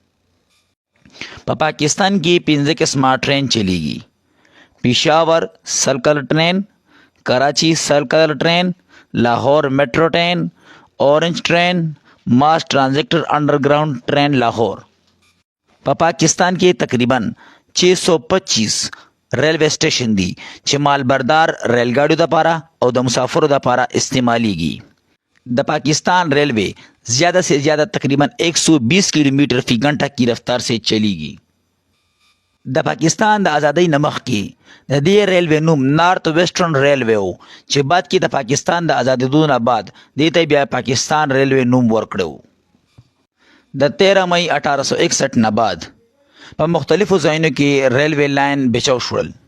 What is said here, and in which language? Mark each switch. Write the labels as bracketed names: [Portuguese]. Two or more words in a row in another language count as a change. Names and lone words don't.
[Pashto] په پاکستان کې 15 قسمه ټرین چلیږي: پېښور سرکل ټرین، کراچی سرکل ټرین، لاہور میټرو ټرین، اورنج ټرین، ماس ټرانزټر انډرګراوند ټرین لاہور. په پاکستان کې تقریبا 625 ریلوے سټیشن دي چې مالبردار ریل ګاډیو لپاره او د مسافرو لپاره استعمالیږي. [Urdu] د پاکستان ریلوے زیادہ سے زیادہ تقریباً 120 کلومیٹر فی گھنٹہ کی رفتار سے چلی گی. [Pashto] د پاکستان د آزادۍ نه مخکې د دې ریلوے نوم نارت ویسټرن ریلوے و چې بعد کې د پاکستان د آزادېدو نه بعد دې ته بیا پاکستان ریلوے نوم ورکړو. د 13 مئی 1861 نه بعد په مختلفو ځایونو کې ریلوے لاین بچاو شول.